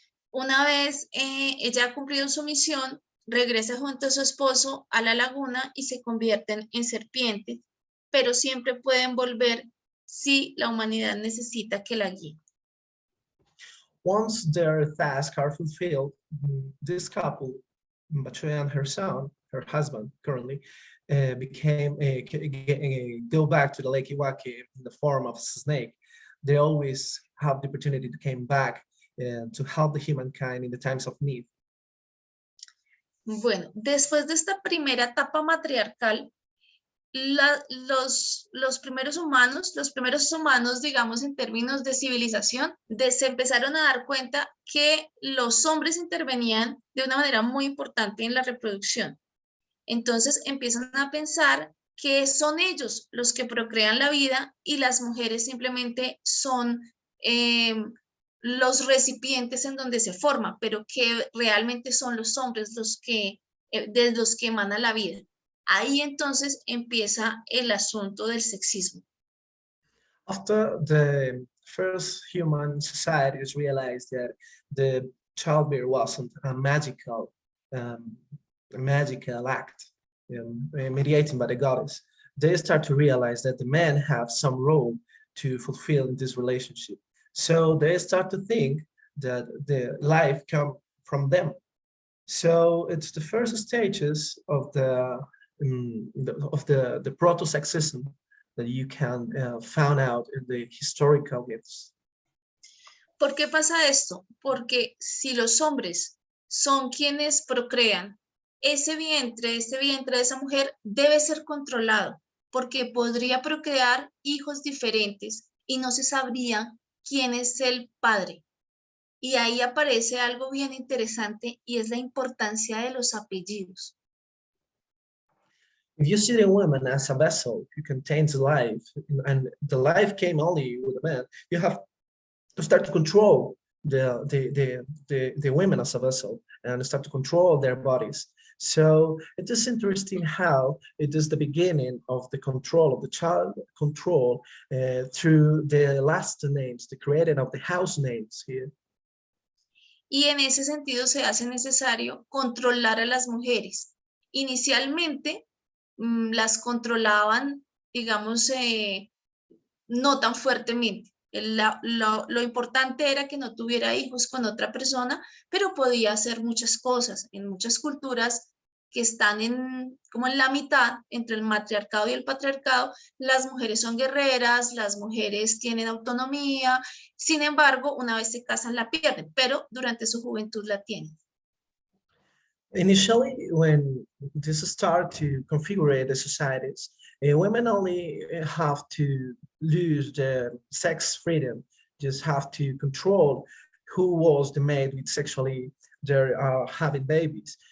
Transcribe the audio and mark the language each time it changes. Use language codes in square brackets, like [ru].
[es] Una vez ella ha cumplido su misión, regresa junto a su esposo a la laguna y se convierten en serpientes, pero siempre pueden volver si la humanidad necesita que la guíe. [en] Once their tasks are fulfilled, this couple, Bachué and her son, her husband currently, go back to the Lake Iguaque in the form of a snake. They always have the opportunity to come back to help the humankind in the times of need. [es] Bueno, después de esta primera etapa matriarcal, los primeros humanos, digamos en términos de civilización, se empezaron a dar cuenta que los hombres intervenían de una manera muy importante en la reproducción. Entonces empiezan a pensar que son ellos los que procrean la vida y las mujeres simplemente son los recipientes en donde se forma, pero que realmente son los hombres de los que emana la vida. Ahí entonces empieza el asunto del sexismo. [en] After the first human societies realized that the childbirth wasn't a magical act mediated by the goddess, they start to realize that the men have some role to fulfill in this relationship. So they start to think that the life comes from them. So it's the first stages of the the proto-sexism that you can find out in the historical myths. [es] ¿Por qué pasa esto? Porque si los hombres son quienes procrean, este vientre de esa mujer debe ser controlado, porque podría procrear hijos diferentes y no se sabría quién es el padre. Y ahí aparece algo bien interesante y es la importancia de los apellidos. [en] If you see the woman as a vessel who contains life, and the life came only with a man, you have to start to control the women as a vessel and start to control their bodies. So it is interesting how it is the beginning of the control of the child control through the last names, the creating of the house names here. [es] Y en ese sentido se hace necesario controlar a las mujeres. Inicialmente las controlaban, digamos, no tan fuertemente. Lo importante era que no tuviera hijos con otra persona, pero podía hacer muchas cosas. En muchas culturas que están como en la mitad entre el matriarcado y el patriarcado, las mujeres son guerreras, las mujeres tienen autonomía, sin embargo, una vez se casan la pierden, pero durante su juventud la tienen. [en] Initially, when this start to configure the societies, women only have to lose their sex freedom, just have to control who was the mate with sexually they're having babies.